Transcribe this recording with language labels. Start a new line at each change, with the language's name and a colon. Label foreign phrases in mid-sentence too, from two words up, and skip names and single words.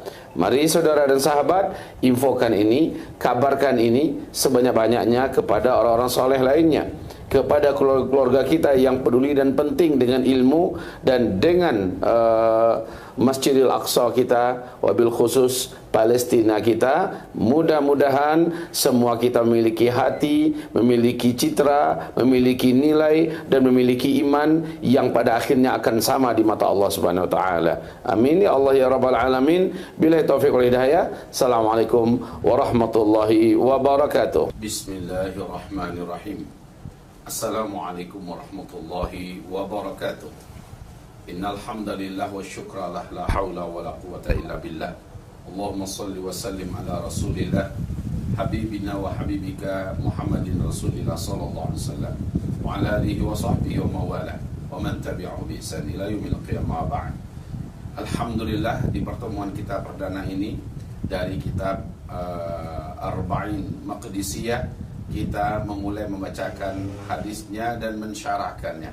Indonesian: Mari saudara dan sahabat, infokan ini, kabarkan ini sebanyak-banyaknya kepada orang-orang soleh lainnya, kepada keluarga kita yang peduli dan penting dengan ilmu dan dengan Masjidil Aqsa kita,
Arabic: وبالخصوص
Indonesian: Palestina kita. Mudah-mudahan semua kita memiliki hati, memiliki citra, memiliki nilai, dan memiliki iman yang pada akhirnya akan sama di mata Allah
Arabic: سبحانه وتعالى. آمين يا الله يا رب العالمين. بالله التوفيق والهداية. السلام عليكم ورحمة الله وبركاته. بسم الله الرحمن الرحيم. السلام عليكم ورحمة الله وبركاته. إن الحمد لله وشكرا له، لا حول ولا قوة إلا بالله. اللهم صل وسلم على رسول الله حبيبنا وحبيبك محمد رسول الله صلى الله عليه وسلم وعلى آله وصحبه وموالاه ومن تبعه بإحسان إلى يوم القيامة بعد. Alhamdulillah,
Indonesian: di pertemuan kita perdana ini dari kitab Arba'in Maqdisiyah, kita memulai membacakan hadisnya dan mensyarahkannya.